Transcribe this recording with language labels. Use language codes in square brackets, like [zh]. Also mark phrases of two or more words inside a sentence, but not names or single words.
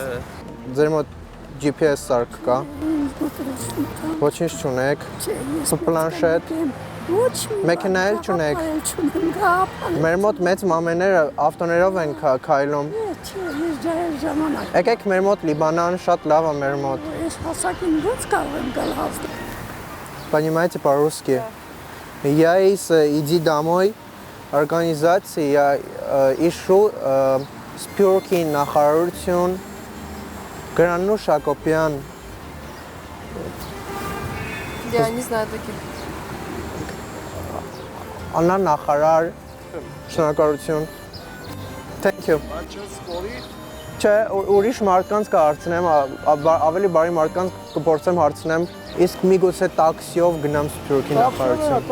[hy] Ձեր մոտ GPS սարք կա։ Ոչինչ չունեք։ Պլանշետ։ Մեքենա էլ չունեք։ Մեր մոտ մեծ մամեները ավտոներով են քայլում։ Եկեք մեր մոտ Լիբանան, շատ լավ է մեր մոտ։ Ես հասակին ոնց կարող եմ գալ հաստատ։ [ru] Понимаете по-русски? Я иди домой, организации, я ищу [hy] Սփյուռքի նախարարություն, [ru] Грануш Акопян. Я не знаю таких. [hy] Աննա նախարար, շնորհակալություն։ [en] Thank you. [hy] Չէ, ուրիշ մարդկանց կհարցնեմ, ավելի բարի մարդկանց կփորձեմ հարցնեմ, իսկ միգուցե տաքսիով գնամ Սփյուռքի նախարարություն։